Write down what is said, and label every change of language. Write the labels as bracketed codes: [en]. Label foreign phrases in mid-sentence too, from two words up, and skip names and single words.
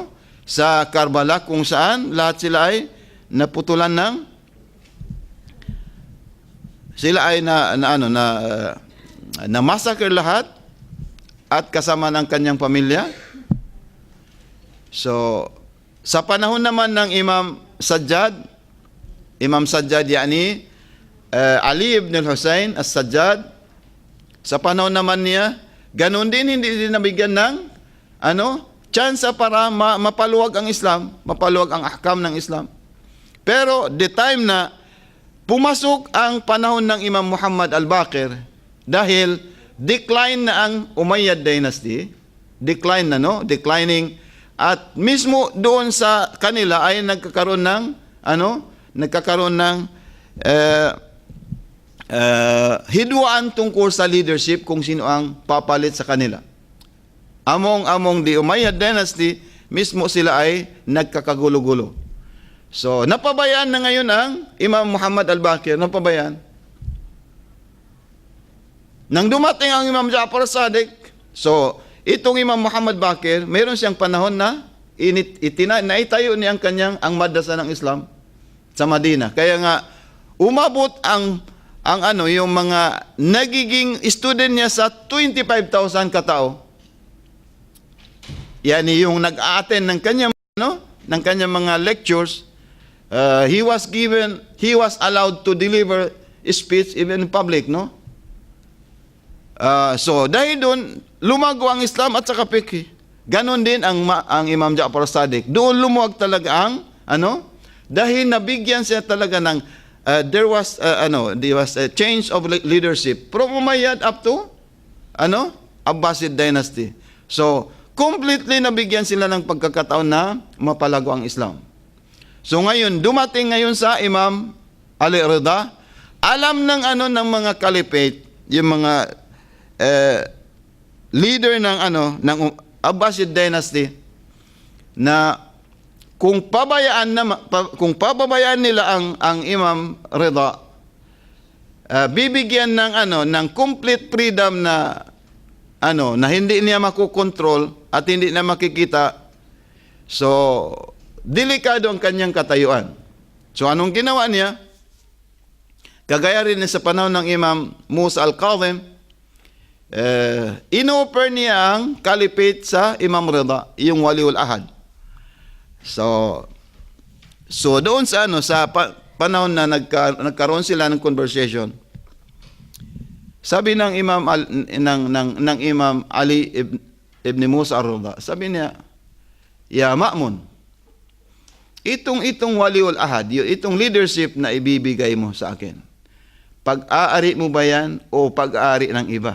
[tl] Sa Karbala kung saan lahat sila ay naputulan sila ay na massacre lahat at kasama ng kanyang pamilya. So, sa panahon naman ng Imam Sajjad yani Ali ibn al-Husayn as-Sajjad, sa panahon naman niya, ganun din, hindi din nabigyan ng tsansa para mapaluwag ang Islam, mapaluwag ang ahkam ng Islam. Pero [en] the time [tl] na pumasok ang panahon ng Imam Muhammad al-Baqir, dahil decline na ang Umayyad dynasty, declining At mismo doon sa kanila ay nagkakaroon ng hidwaan tungkol sa leadership kung sino ang papalit sa kanila. [en] Among the Umayyad dynasty, [tl] mismo sila ay nagkakagulo-gulo. So, napabayaan na ngayon ang Imam Muhammad al-Baqir, napabayaan. Nang dumating ang Imam Ja'far as-Sadiq, so, itong Imam Muhammad Baqir, mayroon siyang panahon na naitayo niya ang madrasa ng Islam sa Madina. Kaya nga, umabot yung mga nagiging student niya sa 25,000 katao. Yani yung nag-a-attend ng kanyang mga lectures, [en] he was allowed to deliver speech even in public, [tl] no? So dahil doon lumago ang Islam at saka fiqh. Ganon din ang Imam Ja'far as-Sadiq. Doon lumuwag talaga dahil nabigyan siya talaga ng [en] there was a change of leadership from Umayyad up to Abbasid dynasty. [tl] So completely nabigyan sila ng pagkakataon na mapalago ang Islam. So ngayon, dumating ngayon sa Imam Ali Rida, alam ng mga caliphate, yung mga leader ng Abbasid dynasty, na kung pababayaan nila ang Imam Rida, bibigyan ng [en] complete freedom [tl] na hindi niya makokontrol at hindi na makikita. So, delikado ang kanyang katayuan. So, anong ginawa niya? Kagaya rin sa panahon ng Imam Musa al-Kadhim, in-offer niya ang caliphate sa Imam Rida, yung Waliul Ahad. So doon sa panahon na nagkaroon sila ng conversation, sabi ng Imam Ali ibn Musa ar-Rida, sabi niya, "Ya Ma'mun, itong Waliul Ahad, itong leadership na ibibigay mo sa akin, pag-aari mo ba yan o pag-aari ng iba?"